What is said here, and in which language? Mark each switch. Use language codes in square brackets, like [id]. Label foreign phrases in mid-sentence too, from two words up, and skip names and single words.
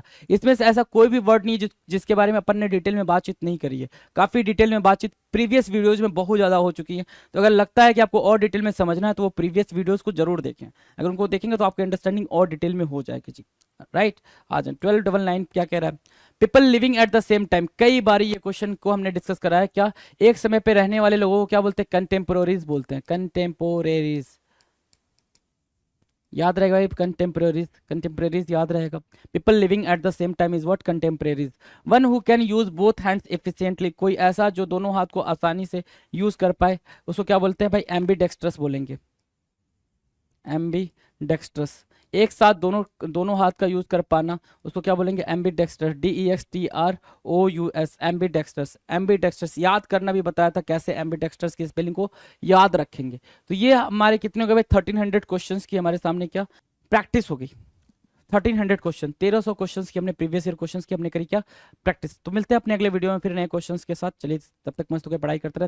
[hi] इसमें से ऐसा कोई भी वर्ड नहीं है जिसके बारे में अपन ने डिटेल में बातचीत नहीं करी है, काफी डिटेल में बातचीत [en] previous videos [hi] में बहुत ज्यादा हो चुकी है, तो अगर लगता है कि आपको और डिटेल में समझना है तो वो [en] previous videos [hi] को जरूर देखें, अगर उनको देखेंगे तो आपकी अंडरस्टैंडिंग और डिटेल में हो जाएगी जी, राइट। आ जाए 1299 क्या कह रहा है? [en] people living at the same time, [hi] कई बार ये क्वेश्चन को हमने डिस्कस करा है, क्या? एक समय पे रहने वाले लोगों को क्या बोलते हैं? कंटेम्पोररीज बोलते हैं, कंटेम्पोरेरीज, याद रहेगा भाई, कंटेम्प्रेरीज, कंटेम्प्रेरीज याद रहेगा। [en] people living at the same time is what? [hi] कंटेम्प्रेरीज। [en] one who can use both hands efficiently, [hi] कोई ऐसा जो दोनों हाथ को आसानी से यूज कर पाए, उसको क्या बोलते हैं भाई? एम्बीडेक्स्ट्रस बोलेंगे, एम्बी डेक्स्ट्रस, एक साथ दोनों हाथ का यूज कर पाना, उसको क्या बोलेंगे? [en] ambidextrous, DEXTROUS, ambidextrous. [hi] एम्बी डेक्स्ट्रस याद करना भी बताया था कैसे एम्बी डेक्स्ट्रस की स्पेलिंग को याद रखेंगे। तो ये हमारे कितने हो गए भाई? 1300 क्वेश्चंस की हमारे सामने क्या प्रैक्टिस हो गई। 1300 क्वेश्चन, 1300 क्वेश्चंस की हमने [en] previous year questions [hi] की हमने करी क्या प्रैक्टिस। तो मिलते हैं अपने अगले वीडियो में फिर नए क्वेश्चंस के साथ। चलिए तब तक मस्त होकर पढ़ाई करते रहें।